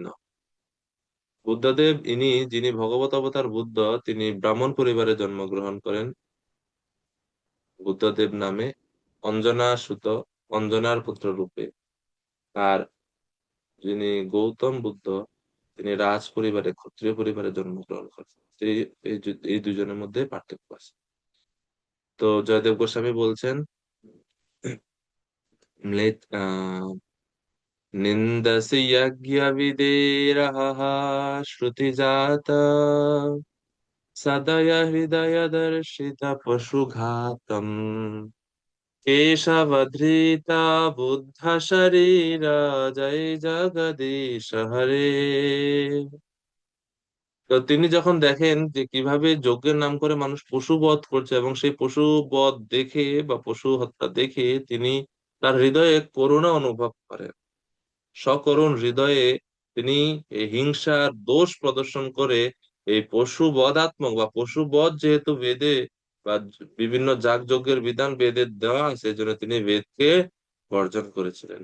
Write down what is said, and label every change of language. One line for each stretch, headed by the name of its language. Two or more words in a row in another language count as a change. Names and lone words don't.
Bangla: বুদ্ধদেব যিনি ভগবত অবতার বুদ্ধ, তিনি ব্রাহ্মণ পরিবারে জন্মগ্রহণ করেন বুদ্ধদেব নামে, অঞ্জনা সুত, অঞ্জনার পুত্র রূপে। আর যিনি গৌতম বুদ্ধ, তিনি রাজ পরিবারে, ক্ষত্রিয় পরিবারে জন্মগ্রহণ করেন। এই এই দুজনের মধ্যে পার্থক্য আছে। তো জয়দেব গোস্বামী বলছেন
Sanskrit: म्लेच्छ निन्दसि यज्ञविदेरहः श्रुतिजात सदय हृदय दर्शित पशुघातम् केशवधृता बुद्ध शरीर जय जगदीश हरे।
Bangla: তো তিনি যখন দেখেন যে কিভাবে যজ্ঞের নাম করে মানুষ পশু বধ করছে এবং সেই পশু বধ দেখে বা পশু হত্যা দেখে তিনি তার হৃদয়ে করুণা অনুভব করেন। সকরুণ হৃদয়ে তিনি এই হিংসার দোষ প্রদর্শন করে এই পশু বধাত্মক বা পশু বধ, যেহেতু বেদে বা বিভিন্ন যাগযজ্ঞের বিধান বেদে দেওয়া আছে, এজন্য তিনি বেদকে বর্জন করেছিলেন।